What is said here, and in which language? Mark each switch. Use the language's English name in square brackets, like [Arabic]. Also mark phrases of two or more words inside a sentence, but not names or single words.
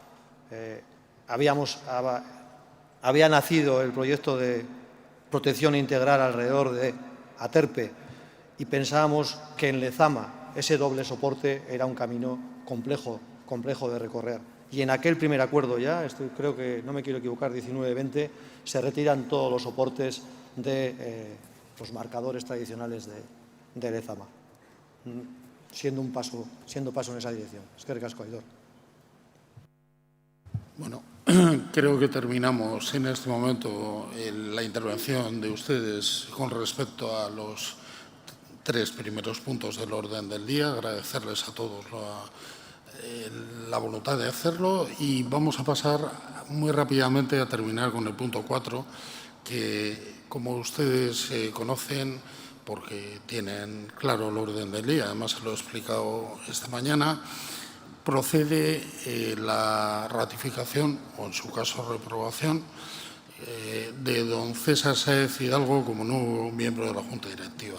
[Spanish] Había nacido el proyecto de protección integral alrededor de Aterpe y pensábamos que en Lezama ese doble soporte era un camino complejo de recorrer. Y en aquel primer acuerdo ya, creo que no me quiero equivocar, 19-20, se retiran todos los soportes de los marcadores tradicionales de Lezama, siendo paso en esa dirección. [Basque] Eskerrik asko, Aitor. [Spanish] Bueno, creo que terminamos en este momento la intervención de ustedes con respecto a los 3 primeros puntos del orden del día. Agradecerles a todos la voluntad de hacerlo y vamos a pasar muy rápidamente a terminar con el punto 4, que, como ustedes conocen, porque tienen claro el orden del día, además se lo he explicado esta mañana, procede la ratificación, o en su caso reprobación, de don César Sáez Hidalgo como nuevo miembro de la Junta Directiva.